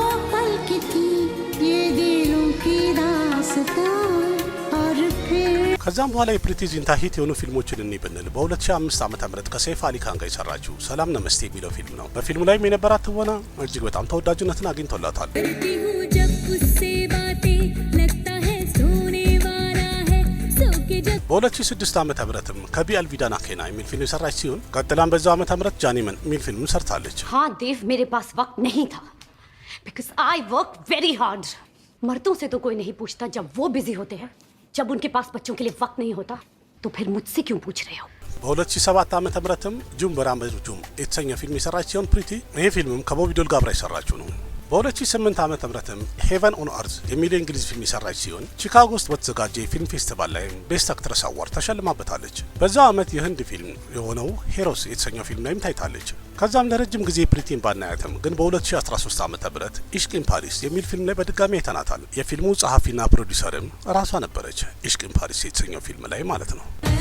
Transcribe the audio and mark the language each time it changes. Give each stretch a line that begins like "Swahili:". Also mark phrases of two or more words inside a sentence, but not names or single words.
Amharic: ከዛም በኋላ የፕሪቲ ዚንታ ሂት የሆኑ ፊልሞችን እንይ ብንል በ2005 ዓመተ ምህረት ከሰይፍ አሊ ካን ጋር የሰራችው ሰላም ነመስቴ የሚለው ፊልም ነው። በፊልሙ ላይም የነበራት ትወና እጅግ በጣም ተወዳጅነትን አግኝቶላታል። በ2006 ዓመተ ምህረትም ከቢ አልቪዳና ኬና የሚል ፊልም የሰራች ሲሆን ቀጥላም በዛው ዓመተ ምህረት ጃኒመን የሚል ፊልም ሰርታለች።
Hindi: हाँ देव, मेरे पास वक्त नहीं था
English: because I work very hard।
Hindi: मर्दों से तो कोई नहीं पूछता जब वो बिजी होते हैं। जब उनके पास बच्चों के लिए वक्त नहीं होता तो फिर मुझसे क्यों पूछ रहे हो?
Amharic: በ2007 ዓመተ ምህረትም ጁም በራምበዙ ጁም የተሰኘ ፊልም የሰራች ሲሆን ፕሪቲ ይህ ፊልምም ከቦቢ ዶል ጋር አብራ የሰራችው ነው። በ2008 ዓመተ ምህረትም ሄቨን ኦን አርዝ የሚል የእንግሊዝ ፊልም የሰራች ሲሆን ቺካጎ ውስጥ በተዘጋጀ የፊልም ፌስቲቫል ላይ
English: best actress award
Amharic: ተሸልማበታለች። በዛው ዓመት የህንድ ፊልም የሆነው ሄሮስ የተሰኘው ፊልም ላይም ታይታለች። ከዛም ለረጅም ጊዜ ፕሪቲን ባናያትም ግን በ2013 ዓመተ ምህረት ኢሽቅ ኢን ፓሪስ የሚል ፊልም ላይ በድጋሚ አይተናታል። የፊልሙ ጸሐፊና ፕሮዲሰርም ራሷ ነበረች፣ ኢሽቅ ኢን ፓሪስ የተሰኘው ፊልም ላይ ማለት ነው።